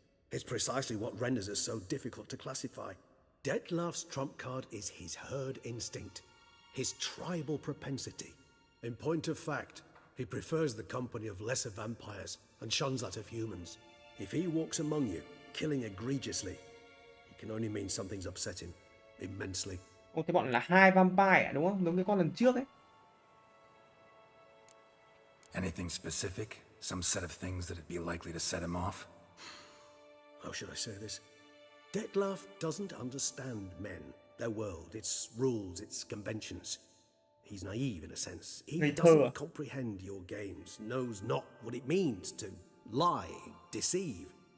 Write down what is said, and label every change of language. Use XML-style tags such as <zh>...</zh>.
<en>It's precisely what renders us so difficult to classify. Dettlaff's trump card is his herd instinct, his tribal propensity. In point of fact, he prefers the company of lesser vampires and shuns that of humans. If he walks among you, killing egregiously, it can only mean something's upset him immensely.</en> <vi>Ô, thế bọn là 2 vampire đúng không? Giống cái con lần trước ấy.</vi> <en>Anything specific? Some set of things that'd be likely to set him off? How should I say this? Dettlaff doesn't understand men, their world, its rules, its conventions. He's naive in a sense. He doesn't comprehend your games, knows not what it means to lie, deceive.</en>